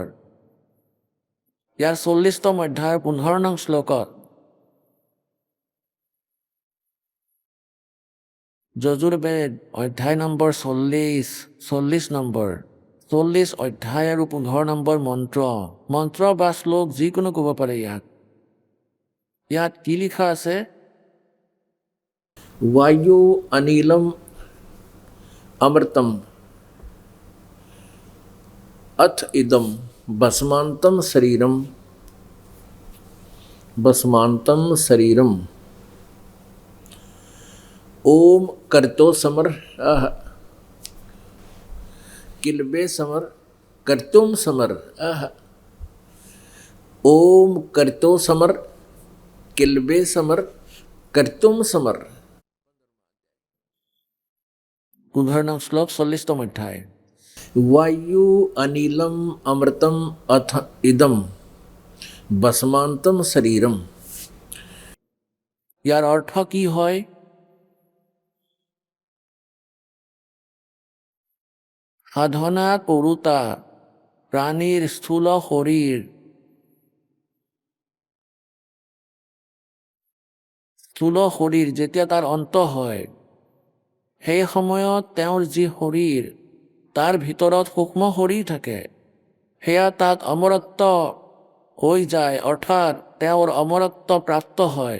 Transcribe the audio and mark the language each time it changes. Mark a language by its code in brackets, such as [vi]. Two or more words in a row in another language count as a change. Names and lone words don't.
[as] ইয়াৰ 40তম অধ্যায়ৰ 15 নং শ্লোকত যজুৰ্বেদ অধ্যায় নম্বৰ 40 নম্বৰ 40 অধ্যায় আৰু 15 নম্বৰ মন্ত্ৰ বা শ্লোক যিকোনো ক'ব পাৰে। ইয়াত কি লিখা আছে? [sa] वायु अनिलम अमृतम अथ इदम भस्मांतम शरीरम ओम करतो समर किलबे समर करतुम समर ओम करतो समर किलबे समर करतुम समर। [as] 15 নং শ্লোক 40তম অধ্যায়। [sa] वायु अनिलम अमृतम अथ इदम भस्मांतम शरीरम। [as] ইয়াৰ অৰ্থ কি হয়? সাধনা কৰোঁতা প্ৰাণীৰ স্থূল শৰীৰ যেতিয়া তাৰ অন্ত হয়, সেই সময়ত তেওঁৰ যি শৰীৰ, তাৰ ভিতৰত সূক্ষ্ম শৰীৰ থাকে, সেয়া তাত অমৰত্ব হৈ যায়, অৰ্থাৎ তেওঁৰ অমৰত্ব প্ৰাপ্ত হয়।